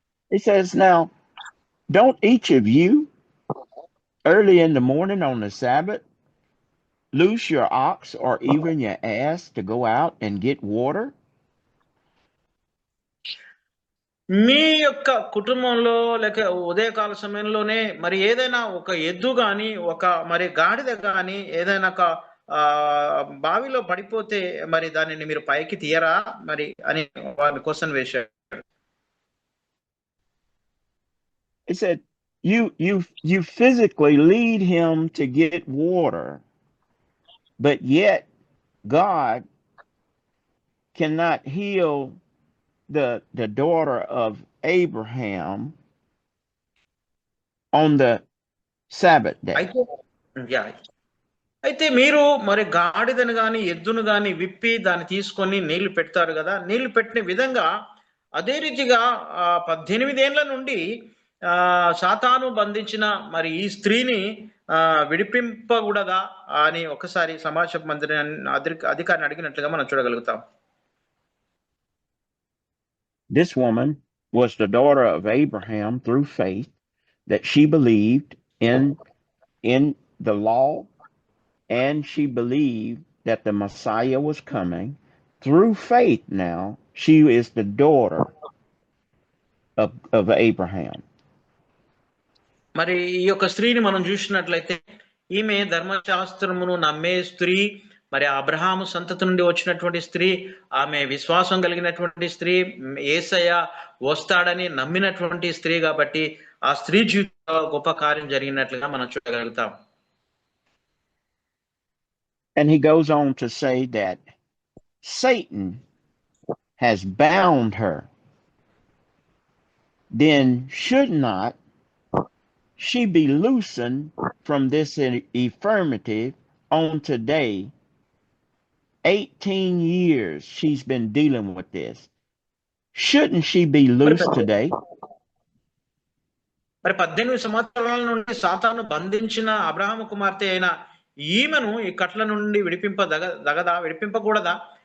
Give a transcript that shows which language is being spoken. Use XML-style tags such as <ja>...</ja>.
<en>He says, now, don't each of you early in the morning on the Sabbath loose your ox or even your ass to go out and get water?</en> <te>మీ యొక్క కుటుంబంలో లేక ఉదయకాల సమయంలోనే మరి ఏదైనా ఒక ఎద్దు గాని ఒక మరి గాడిద గాని ఏదైనా ఒక బావిలో పడిపోతే మరి దానిని మీరు పైకి తీయరా మరి అని వారిని క్వశ్చన్ వేశాడు.</te> <en>He said, you physically lead him to get water, but yet God cannot heal the daughter of Abraham on the Sabbath day.</en> <te>అయితే మీరు మరి గాడిదను గాని ఎద్దును గాని విప్పి దాన్ని తీసుకొని నీళ్లు పెడతారు కదా, నీళ్లు పెట్టిన విధంగా అదే రీతిగా 18 ఏళ్ల నుండి సాతాను బంధించిన మరి ఈ స్త్రీని విడిపింపకూడదా అని ఒకసారి సమాజ మందిరాన్ని అధికారిని అడిగినట్లుగా మనం చూడగలుగుతాం.</te> <en>This woman was the daughter of Abraham through faith, that she believed in the law, and she believed that the Messiah was coming. Through faith now, she is the daughter of Abraham.</en> <te>మరి ఈ యొక్క స్త్రీని మనం చూసినట్లయితే ఈమె ధర్మశాస్త్రమును నమ్మే స్త్రీ, మరి అబ్రహాము సంతతి నుండి వచ్చినటువంటి స్త్రీ, ఆమె విశ్వాసం కలిగినటువంటి స్త్రీ, యేసయ్య వస్తాడని నమ్మినటువంటి స్త్రీ కాబట్టి ఆ స్త్రీ జీవితంలో గొప్ప కార్యం జరిగినట్లుగా మనం చూడగలుగుతాం.</te> <en>And he goes on to say that Satan has bound her. Then should not she be loosened from this infirmity on today? 18 years she's been dealing with this. Shouldn't she be loose today?</en> <te>మరి 18 సంవత్సరాల నుండి సాతాను బంధించిన అబ్రహాము కుమార్తె అయిన ఈమెను ఈ కట్ల నుండి విడిపింపకూడదా?</te>